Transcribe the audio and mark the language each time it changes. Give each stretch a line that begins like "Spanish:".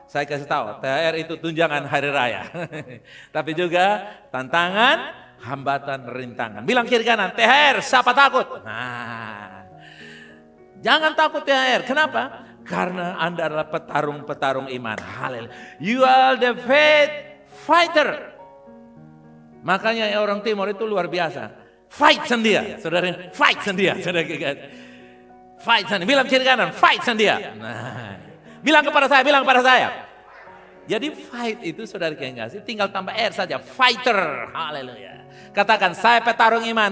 Indonesian: Saya kasih tahu, THR itu tunjangan hari raya. Tapi juga tantangan, hambatan, rintangan. Bilang kiri kanan, THR, siapa takut? Nah, jangan takut THR. Kenapa? Karena Anda adalah petarung-petarung iman. Haleluya.
English: You are the faith fighter.
Indonesian: Makanya orang Timur itu luar biasa. Fight sendia, saudara. Fight sendia, saudara. Fight sendia. Bilang kiri kanan, fight sendia. Nah, bilang kepada saya. Jadi fight itu saudara yang kasih, tinggal tambah R saja. Fighter. Haleluya. Katakan, saya petarung iman.